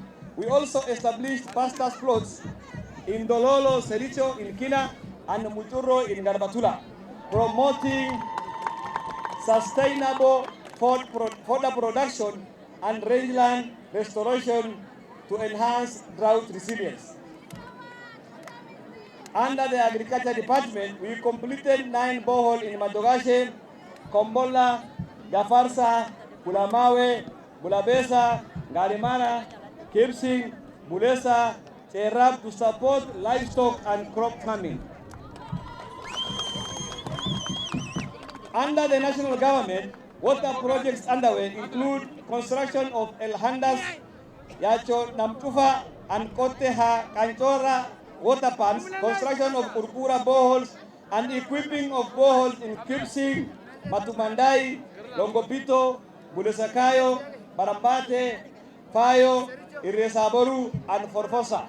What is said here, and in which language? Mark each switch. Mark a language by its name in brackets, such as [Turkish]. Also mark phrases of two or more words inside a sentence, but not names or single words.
[English] We also established pastures plots in Dololo Sericho in Kina and Muturo in Garbatula, promoting sustainable fodder production and rangeland restoration to enhance drought resilience. Under the Agriculture Department, we completed 9 boreholes in Madogashe, Kombola, Gafarsa, Kulamawe, Bulabesa, Garimana, Kipsing, Bulesa, Cherab to support livestock and crop farming. Under the national government, water projects underway include construction of El Handas, Yacho Namtufa, and Koteha Kanchora water pumps, construction of Urkura boreholes, and equipping of boreholes in Kipsing, Matumandai, Longopito, Bulesakayo, Barambate, Fayo, Iresaboru, and Forfosa.